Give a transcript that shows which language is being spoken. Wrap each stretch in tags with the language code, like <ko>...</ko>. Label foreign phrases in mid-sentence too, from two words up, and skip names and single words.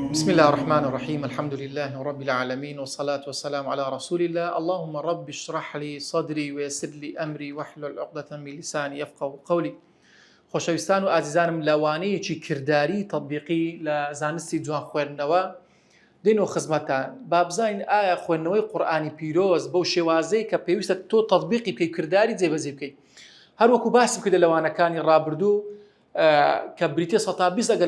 <ar>بسم الله الرحمن الرحيم الحمد لله رب العالمين والصلاة والسلام على رسول الله اللهم رب اشرح لي صدري ويسر لي أمري واحلل عقدة من لساني يفقهوا قولي</ar> <ckb>خۆشەویستان و ئازیزانم لەوانەیەکی کردداری تطبیقی لە زانستی جوان خوێندنەوە دێنەوە خزمەتان با بزانین ئایا خوێندنەوەی قورئانی پیرۆز بەو شێوازەی کە پێویستە تۆ تطبیقی بکەی کردداری جێبەجێ بکەیت هەروەکو باسم کردە لەوانەکانی ڕابردوو کە بریتە 120 ئەگەر</ckb>